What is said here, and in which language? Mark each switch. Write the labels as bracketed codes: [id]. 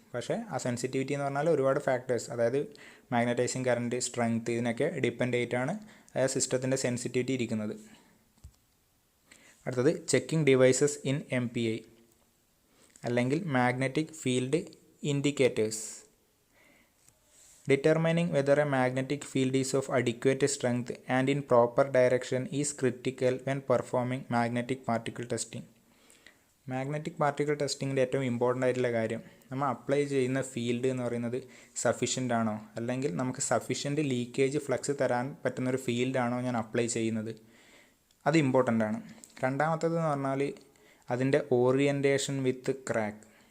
[ml] പക്ഷേ ആ സെൻസിറ്റിവിറ്റി എന്ന് പറഞ്ഞാൽ ഒരുപാട് ഫാക്ടേഴ്സ്, അതായത് മാഗ്നറ്റൈസിങ് കറൻറ്റ്, സ്ട്രെങ്ത്, ഇതിനൊക്കെ ഡിപ്പെൻഡ് ആയിട്ടാണ് ആ സിസ്റ്റത്തിൻ്റെ സെൻസിറ്റിവിറ്റി ഇരിക്കുന്നത്. അടുത്തത് ചെക്കിംഗ് ഡിവൈസസ് ഇൻ MPI അല്ലെങ്കിൽ magnetic field indicators. [en] Determining whether a magnetic field is of adequate strength and in proper direction is critical when performing magnetic particle testing. [ml] Magnetic particle ടെസ്റ്റിങ്ങിൻ്റെ ഏറ്റവും important ആയിട്ടുള്ള കാര്യം, നമ്മൾ apply ചെയ്യുന്ന field എന്ന് പറയുന്നത് sufficient ആണോ, അല്ലെങ്കിൽ നമുക്ക് സഫീഷ്യൻ്റ് ലീക്കേജ് ഫ്ലക്സ് തരാൻ പറ്റുന്നൊരു ഫീൽഡാണോ ഞാൻ അപ്ലൈ ചെയ്യുന്നത്, അത് ഇമ്പോർട്ടൻ്റ് ആണ്. രണ്ടാമത്തേത് എന്ന് പറഞ്ഞാൽ അതിൻ്റെ ഓറിയൻറ്റേഷൻ വിത്ത് ക്രാക്ക്.